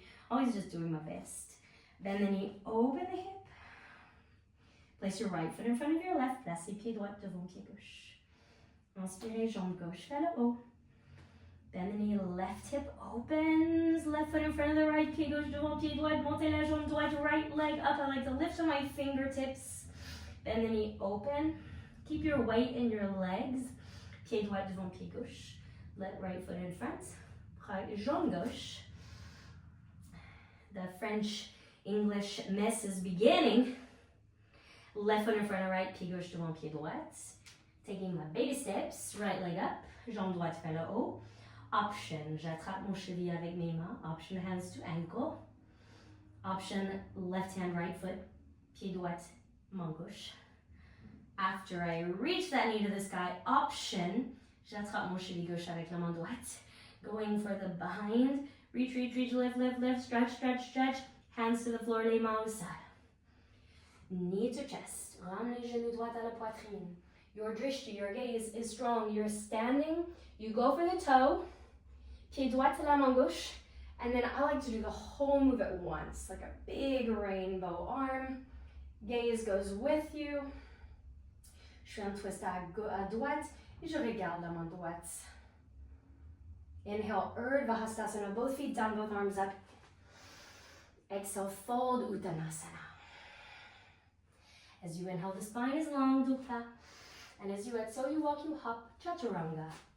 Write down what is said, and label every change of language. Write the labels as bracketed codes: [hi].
[en] Always just doing my best. Bend the knee, open the hip. Place your right foot in front of your left. [fr] Placez pied droit devant pied gauche. Inspirez, jambe gauche vers le haut. [en] Bend the knee, left hip opens. Left foot in front of the right, [fr] pied gauche devant pied droit. Montez la jambe droite, [en] right leg up. I like to lift on my fingertips. Bend the knee, open. Keep your weight in your legs. [fr] Pied droit devant pied gauche. [en] Let right foot in front. [fr] Jambe gauche. [en] The French-English mess is beginning. Left foot in front of right, [fr] pied gauche devant pied droite. [en] Taking my baby steps, right leg up, [fr] jambe droite vers le haut. Option, j'attrape mon cheville avec mes mains. [en] Option, hands to ankle. Option, left hand, right foot, [fr] pied droite, main gauche. [en] After I reach that knee to the sky, option, [fr] j'attrape mon cheville gauche avec la main droite. [en] Going for the behind, reach, reach, reach, lift, lift, lift, stretch, stretch, stretch. Hands to the floor, [fr] les mains au sol. [en] Knee to chest, [fr] ramenez les genoux droits à la poitrine. [en] Your drishti, your gaze is strong. You're standing, you go for the toe, [fr] pied droit [en] to [fr] la main gauche, [en] and then I like to do the whole move at once, like a big rainbow arm. Gaze goes with you. [fr] Je fais un twist à droite et je regarde la main droite. [en] Inhale, Urdhva Hastasana, both feet down, both arms up. Exhale, fold Uttanasana. As you inhale, the spine is long, Dupla. And as you exhale, you walk, you hop, Chaturanga.